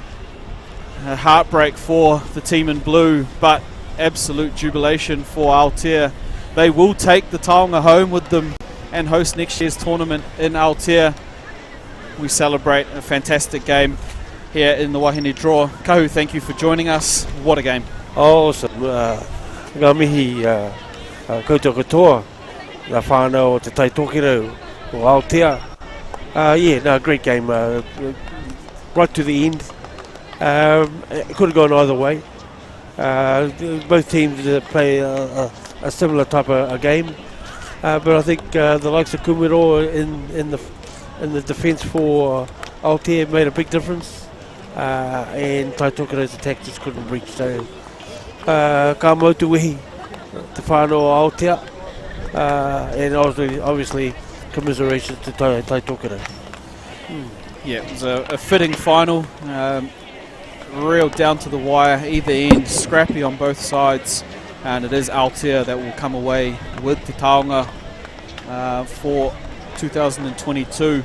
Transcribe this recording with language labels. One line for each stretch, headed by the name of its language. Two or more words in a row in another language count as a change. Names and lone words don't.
English: A heartbreak for the team in blue, but absolute jubilation for Aotea. They will take the taonga home with them and host next year's tournament in Aotea. We celebrate a fantastic game here in the Wahine draw. Kahu, thank you for joining us. What a game. Awesome.
Māori: Ngā mihi koutou katoa, ngā whānau o te Taitokoro o Aotea.
English: Yeah, no, great game. Right to the end. It could have gone either way. Both teams play a similar type of game, but I think the likes of Kumiroa in the defence for Aotea made a big difference, and Taitokoro's attack just couldn't reach. So,
Māori: ka mautuihi te whānau o Aotea,
English: and obviously commiserations to Taitokoro. Yeah, it was a fitting final. Real down to the wire, either end, scrappy on both sides, and it is Aotea that will come away with the taonga for 2022.